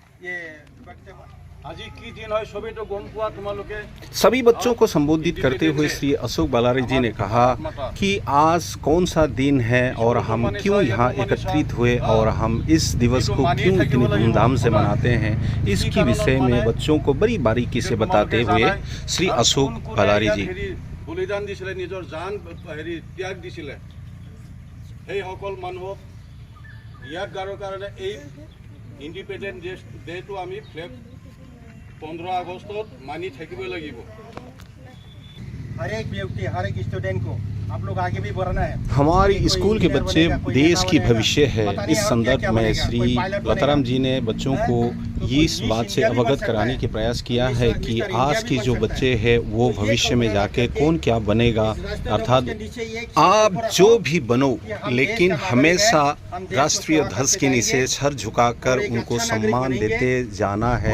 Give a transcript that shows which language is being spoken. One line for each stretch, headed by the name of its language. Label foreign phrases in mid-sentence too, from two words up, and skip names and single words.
Hindi: सभी बच्चों को संबोधित करते हुए श्री अशोक बालारी जी ने कहा कि आज कौन सा दिन है और हम क्यों यहाँ एकत्रित हुए और हम इस दिवस को क्यों इतनी धूमधाम से मनाते हैं, इसकी विषय में बच्चों को बड़ी बारीकी से बताते हुए श्री अशोक बालारी जी।
Assamese: বলিদান দিছিলে, নিজৰ জান ত্যাগ দিছিলে, সেইসকল মানুহক ইয়াদ গাৰৰ কাৰণে এই
English: independent day
Assamese: আমি ফ্লেগ 15 আগষ্টত মানি থাকিব লাগিব।
Hindi: हर एक व्यक्ति, हर एक स्टूडेंट को आप लोग आगे भी बढ़ना है। हमारे स्कूल के बच्चे देश की भविष्य है। इस संदर्भ में श्री लताराम जी ने बच्चों को इस बात से अवगत कराने के प्रयास किया है कि आज के जो बच्चे हैं वो भविष्य में जाके कौन क्या बनेगा, अर्थात आप जो भी बनो लेकिन हमेशा राष्ट्रीय ध्वज के नीचे सर झुकाकर उनको सम्मान देते जाना है।